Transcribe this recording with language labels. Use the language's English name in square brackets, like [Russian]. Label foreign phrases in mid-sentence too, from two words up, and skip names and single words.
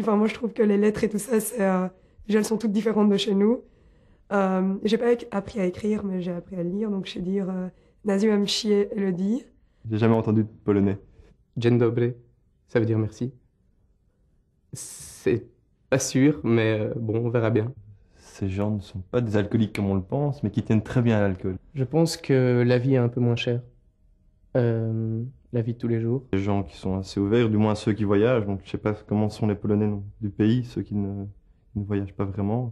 [French] Enfin, moi, je trouve que les lettres et tout ça, déjà, elles sont toutes différentes de chez nous. J'ai pas appris à écrire, mais j'ai appris à lire. Donc, je sais dire [Polish] Nazywam się [French] Elodie. J'ai jamais entendu de polonais. [Polish] Dzień dobry, [French] ça veut dire merci. C'est pas sûr, mais bon, on verra bien. Ces gens ne sont pas des alcooliques comme on le pense, mais qui tiennent très bien à l'alcool. Je pense que la vie est un peu moins chère. La vie de tous les jours. Des gens qui sont assez ouverts, du moins ceux qui voyagent. Donc je sais pas comment sont les Polonais du pays, ceux qui ne voyagent pas vraiment.